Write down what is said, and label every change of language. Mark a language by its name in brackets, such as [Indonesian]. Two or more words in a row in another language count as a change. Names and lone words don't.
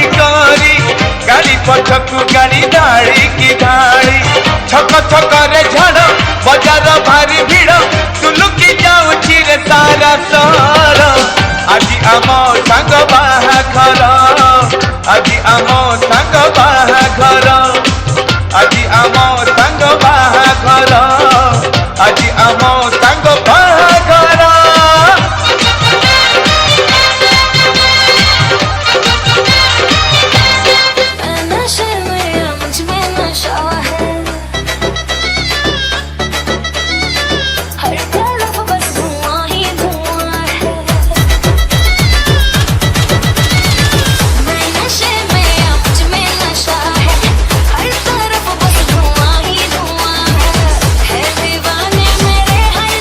[Odia] କରି ଗାଡ଼ି ପଛକୁ ଗାଡ଼ି ଧାଡ଼ି କି ଧାଡ଼ି ଛକ ଛକରେ ଝାଡ଼ ବଜାର ଭାରି ଭିଡ଼ ଚୁଲୁକି ଯାଉଛି ରେ ସାରା ସହର ଆଜି ଆମ ସାଙ୍ଗ ବାହାଘର ଆଜି ଆମ ସାଙ୍ଗ ବାହାଘର ଆଜି ଆମ ସାଙ୍ଗ ବାହାଘର ଆଜି ଆମ ସାଙ୍ଗ ବାହାଘର [Hindi] नशे में मुझ में नशा है हर तरफ बस धुआं ही धुआं है मैं नशे में मुझ में नशा है हर तरफ बस धुआं ही धुआं है दीवाने मेरे